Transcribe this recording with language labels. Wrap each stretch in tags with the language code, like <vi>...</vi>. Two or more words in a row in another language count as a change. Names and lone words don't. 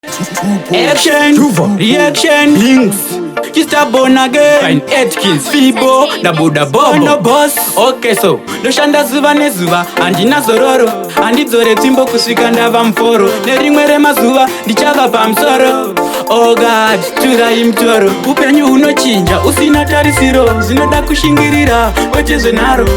<en>Action, Tuva. reaction, Links. Just a born again. Fine Atkins. Fibo, Dabu Dabu. No boss. Okay, so.</en> <sn>Ndoshanda zuva nezuva, handina zororo. Handidzore tsvimbo kusvika ndava muforo. Nerimwe remazuva, ndichava pamusoro. Oh God, turai mutoro. Upenyu hunochinja, usina tarisiro. Zvinoda kushingirira, kwete zvenharo.</sn>